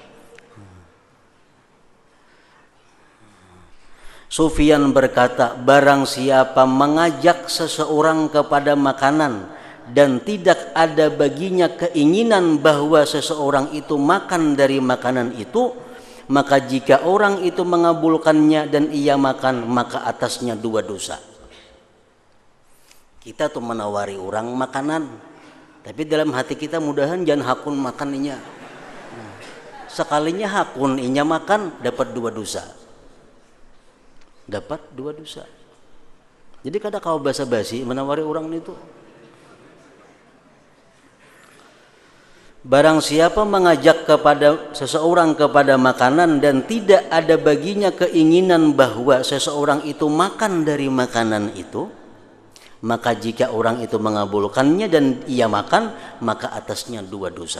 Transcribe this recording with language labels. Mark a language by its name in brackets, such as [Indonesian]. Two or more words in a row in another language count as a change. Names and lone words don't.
[Indonesian] Sufyan berkata, barang siapa mengajak seseorang kepada makanan dan tidak ada baginya keinginan bahwa seseorang itu makan dari makanan itu, maka jika orang itu mengabulkannya dan ia makan, maka atasnya 2 dosa. [Banjar] Kita tuh menawari orang makanan, tapi dalam hati kita mudahan jangan hakun makan inya. Sekalinya hakun inya makan, dapat 2 dosa. Dapat 2 dosa. Jadi kada kau basa-basi menawari orang itu. [Indonesian] Barang siapa mengajak kepada seseorang kepada makanan dan tidak ada baginya keinginan bahwa seseorang itu makan dari makanan itu, maka jika orang itu mengabulkannya dan ia makan, maka atasnya 2 dosa.